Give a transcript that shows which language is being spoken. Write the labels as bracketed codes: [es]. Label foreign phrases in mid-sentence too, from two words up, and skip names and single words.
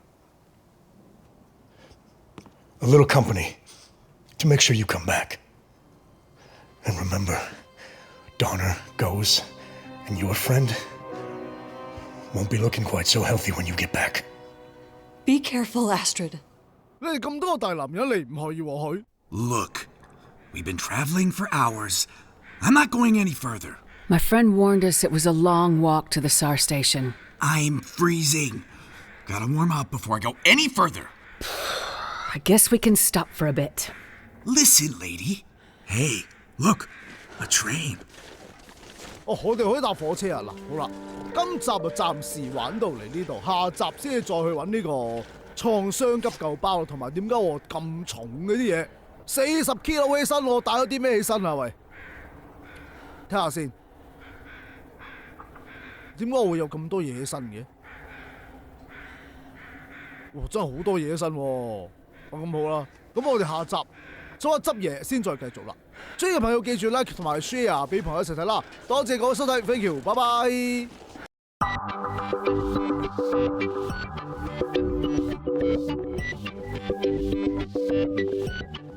[en] A little company to make sure you come back. And remember, Donner goes, and your friend won't be looking quite so healthy when you get back. Be careful, Astrid. [yue] 你哋咁多個大男人，你唔可以和佢？ [en] Look, we've been traveling for hours. I'm not going any further. My friend warned us it was a long walk to the SAR station. I'm freezing. Gotta warm up before I go any further. I guess we can stop for a bit. Listen, lady. Hey, look, a train. [yue] 哦，我哋可以搭火車啊！嗱，好啦，今集就暫時玩到嚟呢度，下集先至再去揾呢個創傷急救包，同埋點解我咁重嗰啲嘢，40 kilo 起身，我帶咗啲咩起身啊？喂，睇下先，點解我會有咁多嘢起身嘅？哇，真係好多嘢起身喎！咁好啦，咁我哋下集再執嘢先再繼續啦。中意嘅朋友記住 like 同埋 share 俾朋友一齊睇啦。多謝各位收睇 ， [en] thank you， [yue] 拜拜。